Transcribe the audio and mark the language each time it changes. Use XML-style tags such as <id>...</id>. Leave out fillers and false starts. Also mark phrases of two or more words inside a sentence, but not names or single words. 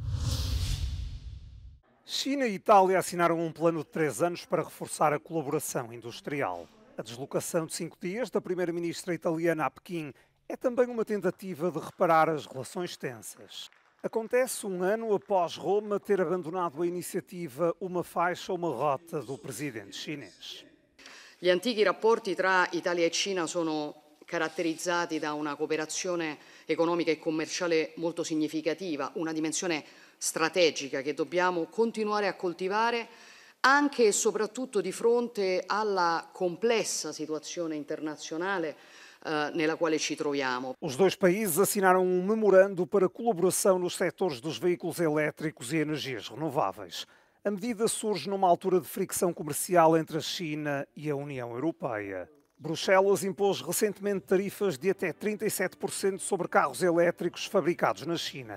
<pt>China e Itália assinaram um plano de 3 anos para reforçar a colaboração industrial. A deslocação de 5 dias da primeira-ministra italiana a Pequim é também uma tentativa de reparar as relações tensas. Acontece um ano após Roma ter abandonado a iniciativa Uma Faixa, Uma Rota do presidente chinês.</pt> <it>Gli antichi rapporti tra Italia e Cina sono caratterizzati da una cooperazione economica e commerciale molto significativa, una dimensione strategica che dobbiamo continuare a coltivare anche e soprattutto di fronte alla complessa situazione internazionale nella quale ci troviamo.</it> <pt>Os dois países assinaram um memorando para colaboração nos setores dos veículos elétricos e energias renováveis. A medida surge numa altura de fricção comercial entre a China e a União Europeia. Bruxelas impôs recentemente tarifas de até 37% sobre carros elétricos fabricados na China.</pt>